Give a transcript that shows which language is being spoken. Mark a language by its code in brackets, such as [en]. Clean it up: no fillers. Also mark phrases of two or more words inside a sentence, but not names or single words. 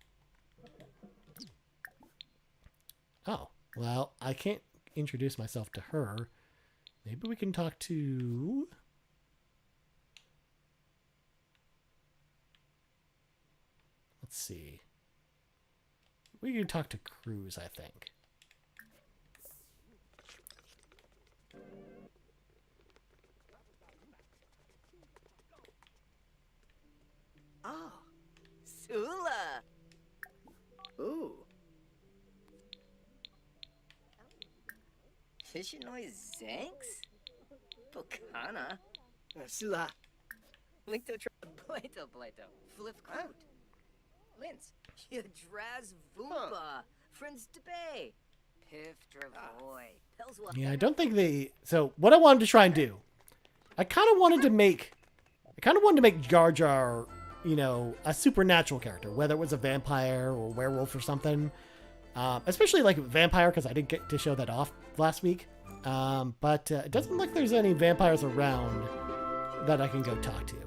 [en] Oh, well, I can't introduce myself to her. Maybe we can talk to... Let's see. We can talk to Cruz, I think. Oh, Sula! Ooh. Fishinoi Zanks? Bocana? Sula. Linkto Plato. Flip Coat. Linz. Yadraz Vumba. Friends Debay. Piff Dravoy. Pelswa. Yeah, I don't think So, what I wanted to try and do, I kind of wanted to make Jar Jar, a supernatural character, whether it was a vampire or werewolf or something. Especially like vampire, because I didn't get to show that off last week. But it doesn't look like there's any vampires around that I can go talk to.